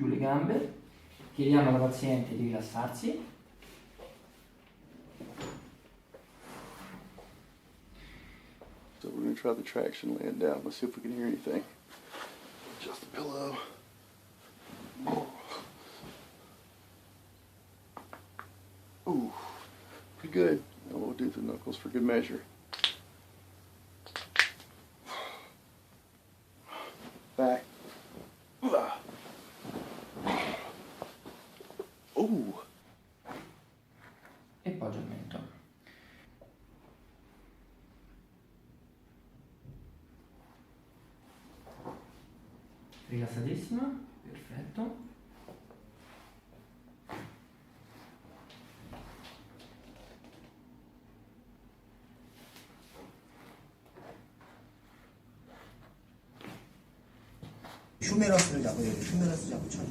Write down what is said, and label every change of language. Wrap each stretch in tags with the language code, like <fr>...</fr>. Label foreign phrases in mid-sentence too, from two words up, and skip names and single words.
<it>le gambe, chiediamo alla paziente di rilassarsi.</it> <en>So we're going to try the traction laying down. Let's see if we can hear anything. Adjust the pillow. Ooh, pretty good. Now we'll do the knuckles for good measure. Back. Ooh.</en> <it>E poggiamento. Rilassatissima, perfetto.</it> <ko>휴메러스를 잡고 여기 휴메러스 잡고 쳐요.</ko>